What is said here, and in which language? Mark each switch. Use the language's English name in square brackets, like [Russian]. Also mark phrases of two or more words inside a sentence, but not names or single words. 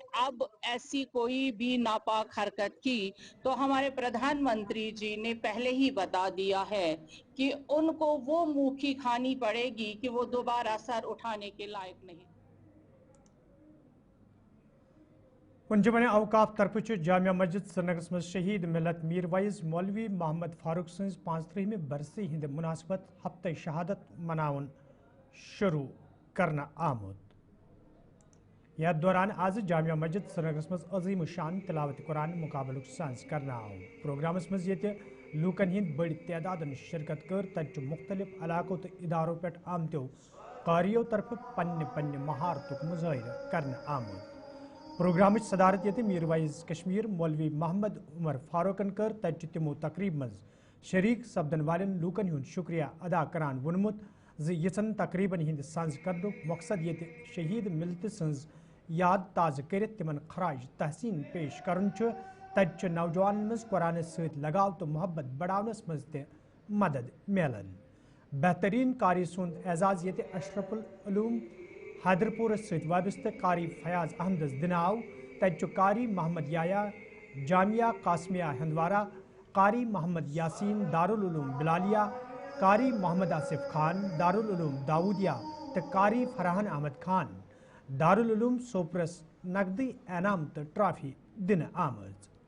[Hindi] अब ऐसी कोई भी नापाक हरकत की तो हमारे प्रधानमंत्री जी ने पहले ही बता दिया है कि उनको वो मुंह की खानी पड़ेगी कि वो दोबारा सर उठाने के लायक नहीं। [Kashmiri] अंजुमन अवकाफ तरफ जामिया मस्जिद श्रीनगर में शहीद मिलत मीर वैस मौलवी मोहम्मद फारूक सज 35 बरसी हिंद मुनासबत हफ्ते शहादत मनावन शुरू करना आमुद। यथ दौरान आज जामिया मस्जिद श्रीनगर में अजीम शान तिलावत कुरान मुकाबल सांस करना आव। प्रोग्रामस मज ये लूकन हिंद बड़ तादाद शिरकत कर तच मुख्तलिफ इलाकों तो इदारों पे आमत्यो कारियों तरफ पन्न पन्न महारतुक मुजाहिर करना आमुद। प्रोग्राम सदारत ये मीर वैस कश्मीर मौलवी मोहम्मद उमर फारूकन कर तच तमो तकरीब मज शरीक सपदन वालन लूकन हुंद शुक्रिया अदा करान वोनमुत यन तकरीबन हिंद सांझ कर मकसद ये शहीद मिलत सज याद ताज़ कर तिमन खराज तहसीन पेश करन तच नौजवान मज कुरान सत लगाव तो मोहब्बत बढ़ावनस मज ते मदद मिलन। बेहतरीन कारी सुंद एजाज ये अशरफुल उलूम हैदरपुर सत वाबस्त कारी फयाज अहमद दिन आव। तच कारी मोहम्मद याया जामिया कासमिया हंदवारा, कारी मोहम्मद यासीन दारुल उलूम बिलालिया, कारी मोहम्मद आसिफ खान दारुल उलूम दाऊदिया तो कारी फरहान अहमद खान दारुल उलूम सोप्रस नकदी एनाम तो ट्रॉफी दिन आमद।